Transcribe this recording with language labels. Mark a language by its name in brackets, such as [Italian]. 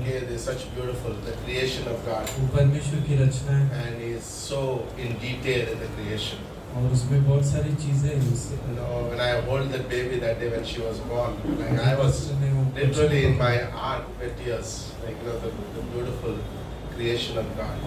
[English] Okay, they're such beautiful, the creation of God. [Hindi] वो परमेश्वर की रचना है [English] And He is so in detail in the creation. [Hindi] और उसमें बहुत सारी चीजें हैं उससे। [English] You know, when I hold that baby that day when she was born, like I was literally in my heart with tears. Like, you know, the beautiful creation of God.